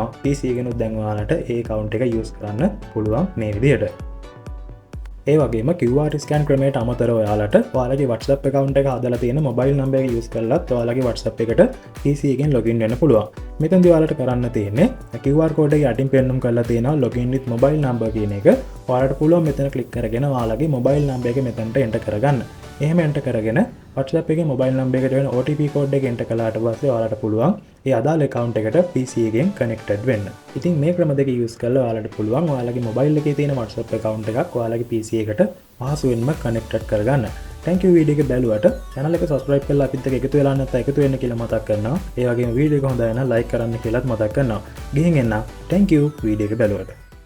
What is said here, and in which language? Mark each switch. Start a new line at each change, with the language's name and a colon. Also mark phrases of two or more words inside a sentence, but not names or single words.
Sinhala: PC එකෙනුත් දැන් ඔයාලට ඒ account එක use කරන්න පුළුවන් මේ විදිහට. ඒ වගේම
English: QR scan
Sinhala: ක්‍රමයට අමතරව ඔයාලට ඔයාලගේ WhatsApp account එක හදලා තියෙන
English: mobile number
Sinhala: එක use කරලත් ඔයාලගේ WhatsApp එකට PC එකෙන් login වෙන්න පුළුවන්. මෙතනදී ඔයාලට කරන්න තියෙන්නේ
English: QR code
Sinhala: එක යටින් පෙන්වන්න කරලා තියෙනවා
English: login with mobile number
Sinhala: කියන එක. ඔයාලට පුළුවන් මෙතන click කරගෙන ඔයාලගේ
English: mobile number
Sinhala: එක මෙතනට enter කරගන්න. එහෙම enter කරගෙන WhatsApp එකේ
English: mobile number
Sinhala: එකට වෙන
English: OTP code
Sinhala: එක enter කළාට පස්සේ ඔයාලට පුළුවන් ඒ අදාළ account එකට PC එකෙන් connected වෙන්න. ඉතින් මේ ක්‍රම දෙක use කරලා ඔයාලට පුළුවන් ඔයාලගේ mobile එකේ තියෙන WhatsApp account එකක් ඔයාලගේ PC එකට පහසුවෙන්ම connected කරගන්න.
English: thank you video
Sinhala: එක බැලුවට channel එක subscribe කරලා අපිත් එක්ක එකතු වෙලා නැත්නම් එකතු වෙන්න කියලා මතක් කරනවා. ඒ වගේම video එක හොඳයි නම් like කරන්න කියලාත් මතක් කරනවා. ගිහින් එන්න.
English: thank you video
Sinhala: එක බැලුවට.